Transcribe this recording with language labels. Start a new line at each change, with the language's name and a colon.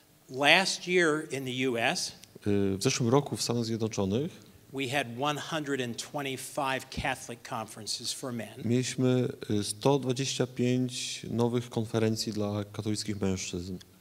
English: Last year in the US,
Polish: W zeszłym roku w Stanach Zjednoczonych
English: we had 125 Catholic conferences for men.
Polish: mieliśmy 125 nowych konferencji dla katolickich mężczyzn